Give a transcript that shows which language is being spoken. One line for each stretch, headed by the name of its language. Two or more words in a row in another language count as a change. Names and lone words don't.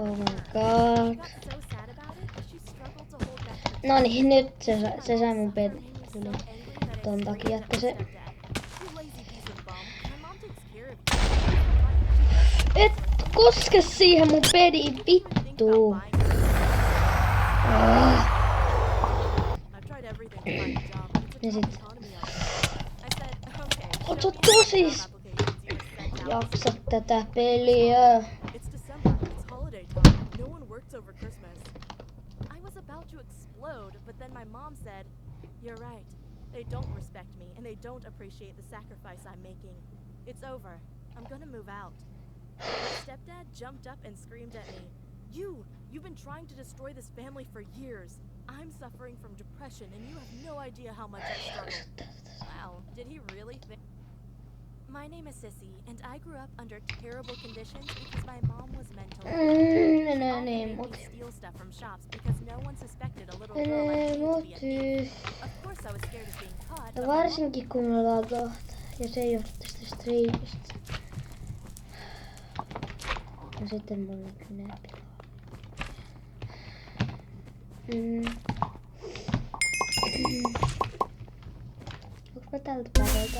English: Oh my return. god. She got so sad about it that she struggled to hold back her
Finnish: No
English: tears.
Finnish: niin, nyt se
English: My
Finnish: sai
English: mom
Finnish: mun
English: suffer
Finnish: pedin.
English: made me so angry that I
Finnish: Ton
English: screamed
Finnish: takia,
English: at
Finnish: että
English: my
Finnish: se...
English: stepdad. You lazy piece of bum. My mom takes care of you.
Finnish: Et koske siihen mun pediin, vittu!
English: I've tried everything to find a job, but it's a
Finnish: Ja
English: tough
Finnish: sit
English: economy out there. I said, okay,
Finnish: oot
English: show
Finnish: sä
English: me how many
Finnish: tosis
English: job applications you have sent out.
Finnish: jaksa tätä peliä?
English: It's December. It's holiday time. No one works over Christmas. I was about to explode, but then my mom said, "You're right. They don't respect me, and they don't appreciate the sacrifice I'm making. It's over. I'm gonna move out." My stepdad jumped up and screamed at me, You've been trying to destroy this family for years. I'm suffering from depression, and you have no idea how much I struggle." Wow, did he really think? My name is Sissy, and I grew up under terrible conditions because my mom was mentally ill. She
Finnish: No
English: often
Finnish: niin,
English: made me
Finnish: mut.
English: steal stuff from shops because no one suspected a little girl like me to be a thief. Of course, I was scared of being caught.
Finnish: Ja
English: But my mom
Finnish: varsinkin kun me ollaan kohta. Ja se ei johdu tästä striimistä. No sitten mulla menee pilaa. Onks mä tältä päivältä?